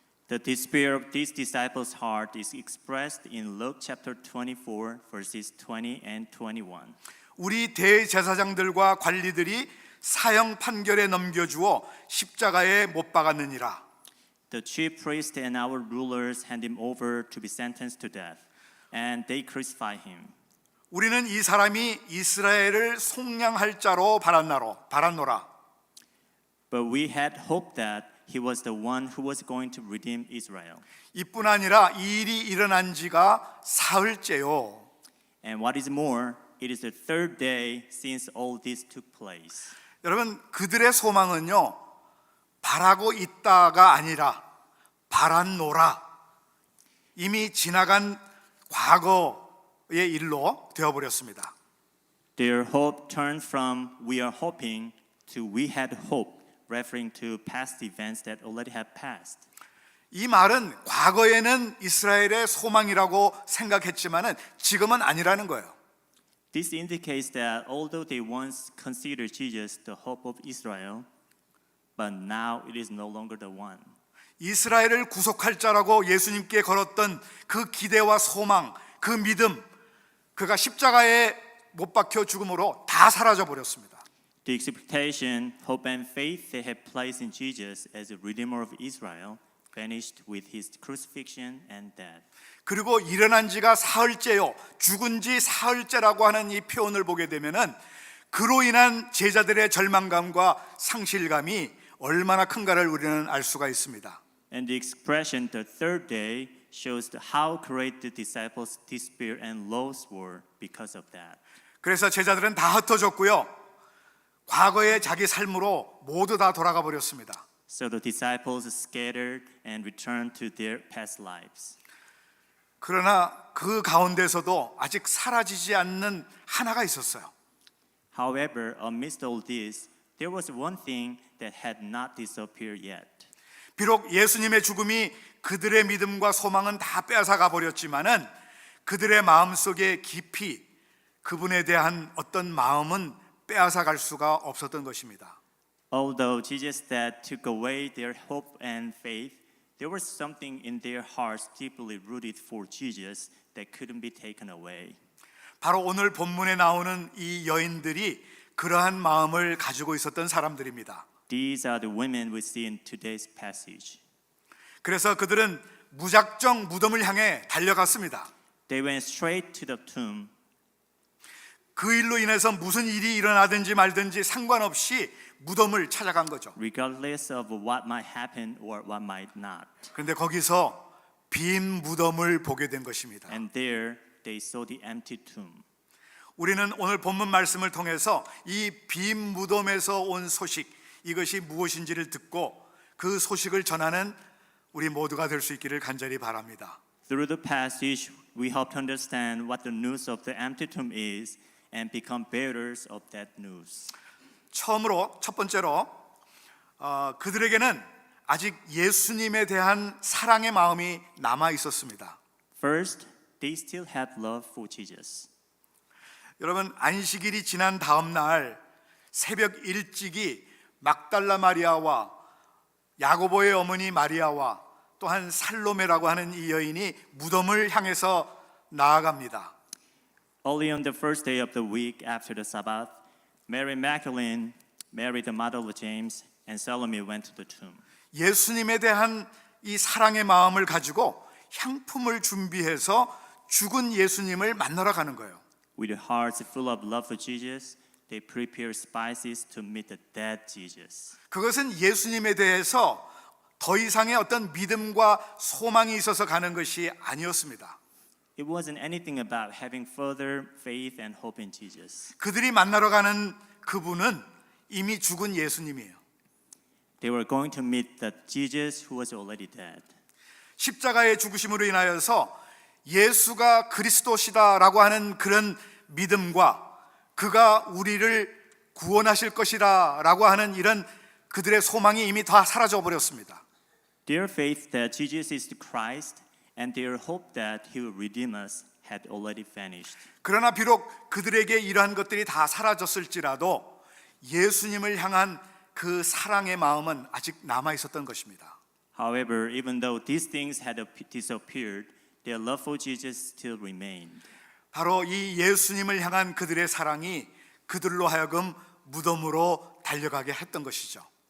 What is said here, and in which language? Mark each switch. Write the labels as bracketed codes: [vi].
[en] The despair of these disciples' heart is expressed in Luke chapter 24, verses 20 and 21. [ko] 우리 대제사장들과 관리들이 사형 판결에 넘겨주어 십자가에 못 박았느니라. [en] The chief priests and our rulers hand him over to be sentenced to death, and they crucify him. [ko] 우리는 이 사람이 이스라엘을 속량할 자로 바랐노라. [en] But we had hoped that he was the one who was going to redeem Israel. [ko] 이뿐 아니라 이 일이 일어난 지가 사흘째요. [en] And what is more, it is the third day since all this took place. [ko] 여러분, 그들의 소망은요, 바라고 있다가 아니라 바랐노라. 이미 지나간 과거의 일로 되어버렸습니다. [en] Their hope turned from we are hoping to we had hope, referring to past events that already have passed. [ko] 이 말은 과거에는 이스라엘의 소망이라고 생각했지만은 지금은 아니라는 거예요. [en] This indicates that although they once considered Jesus the hope of Israel, but now it is no longer the one. [ko] 이스라엘을 구속할 자라고 예수님께 걸었던 그 기대와 소망, 그 믿음, 그가 십자가에 못 박혀 죽음으로 다 사라져 버렸습니다. [en] The expectation, hope, and faith they had placed in Jesus as a redeemer of Israel vanished with his crucifixion and death. [ko] 그리고 일어난 지가 사흘째요. 죽은 지 사흘째라고 하는 이 표현을 보게 되면은 그로 인한 제자들의 절망감과 상실감이 얼마나 큰가를 우리는 알 수가 있습니다. [en] And the expression the third day shows how great the disciples' despair and loss were because of that. [ko] 그래서 제자들은 다 흩어졌고요. 과거의 자기 삶으로 모두 다 돌아가 버렸습니다. [en] So the disciples scattered and returned to their past lives. [ko] 그러나 그 가운데서도 아직 사라지지 않는 하나가 있었어요. [en] However, amidst all this, there was one thing that had not disappeared yet. [ko] 비록 예수님의 죽음이 그들의 믿음과 소망은 다 빼앗아가 버렸지만은 그들의 마음속에 깊이 그분에 대한 어떤 마음은 빼앗아갈 수가 없었던 것입니다. [en] Although Jesus' death took away their hope and faith, there was something in their hearts deeply rooted for Jesus that couldn't be taken away. [ko] 바로 오늘 본문에 나오는 이 여인들이 그러한 마음을 가지고 있었던 사람들입니다. [en] These are the women we see in today's passage. [ko] 그래서 그들은 무작정 무덤을 향해 달려갔습니다. [en] They went straight to the tomb. [ko] 그 일로 인해서 무슨 일이 일어나든지 말든지 상관없이 무덤을 찾아간 거죠. [en] Regardless of what might happen or what might not. [ko] 그런데 거기서 빈 무덤을 보게 된 것입니다. [en] And there they saw the empty tomb. [ko] 우리는 오늘 본문 말씀을 통해서 이 빈 무덤에서 온 소식, 이것이 무엇인지를 듣고 그 소식을 전하는 우리 모두가 될 수 있기를 간절히 바랍니다. [en] Through the passage, we hope to understand what the news of the empty tomb is and become bearers of that news. [ko] 처음으로 첫 번째로 그들에게는 아직 예수님에 대한 사랑의 마음이 남아 있었습니다. [en] First, they still had love for Jesus. [ko] 여러분, 안식일이 지난 다음 날 새벽 일찍이 막달라 마리아와 야고보의 어머니 마리아와 또한 살로메라고 하는 이 여인이 무덤을 향해서 나아갑니다. [en] Early on the first day of the week after the Sabbath, Mary Magdalene, Mary the mother of James, and Salome went to the tomb. [ko] 예수님에 대한 이 사랑의 마음을 가지고 향품을 준비해서 죽은 예수님을 만나러 가는 거예요. [en] With hearts full of love for Jesus, they prepared spices to meet the dead Jesus. [ko] 그것은 예수님에 대해서 더 이상의 어떤 믿음과 소망이 있어서 가는 것이 아니었습니다. [en] It wasn't anything about having further faith and hope in Jesus. [ko] 그들이 만나러 가는 그분은 이미 죽은 예수님이에요. [en] They were going to meet the Jesus who was already dead. [ko] 십자가의 죽으심으로 인하여서 예수가 그리스도시다라고 하는 그런 믿음과 그가 우리를 구원하실 것이라라고 하는 이런 그들의 소망이 이미 다 사라져 버렸습니다. [en] Their faith that Jesus is the Christ and their hope that he will redeem us had already vanished. [ko] 그러나 비록 그들에게 이러한 것들이 다 사라졌을지라도 예수님을 향한 그 사랑의 마음은 아직 남아 있었던 것입니다. [en] However, even though these things had disappeared, their love for Jesus still remained. [ko] 바로 이 예수님을 향한 그들의 사랑이 그들로 하여금 무덤으로 달려가게 했던 것이죠.